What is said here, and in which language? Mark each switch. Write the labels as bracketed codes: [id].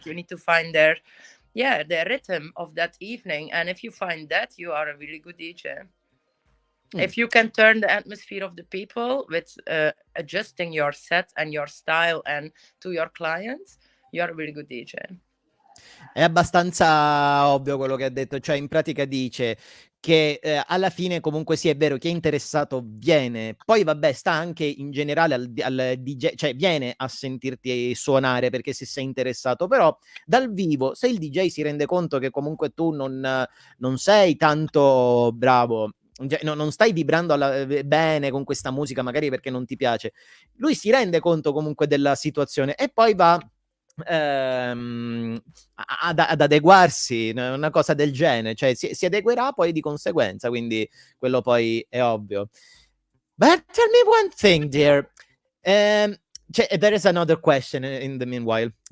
[en] speed, you need to find their rhythm of that evening. And if you find that, you are a really good DJ. If you can turn the atmosphere of the people with adjusting your set and your style and to your clients, you are a really good DJ. [it] È abbastanza ovvio quello che ha detto, cioè in pratica dice che alla fine comunque sì, è vero, chi è interessato viene, poi vabbè sta anche in generale al DJ, cioè viene a sentirti suonare perché se sei interessato, però dal vivo se il DJ si rende conto che comunque tu non sei tanto bravo, non stai vibrando bene con questa musica magari perché non ti piace, lui si rende conto comunque della situazione e poi va ad adeguarsi, una cosa del genere, cioè si adeguerà poi di conseguenza, quindi quello poi è ovvio. [en] But tell me one thing, dear. There is another question in the meanwhile.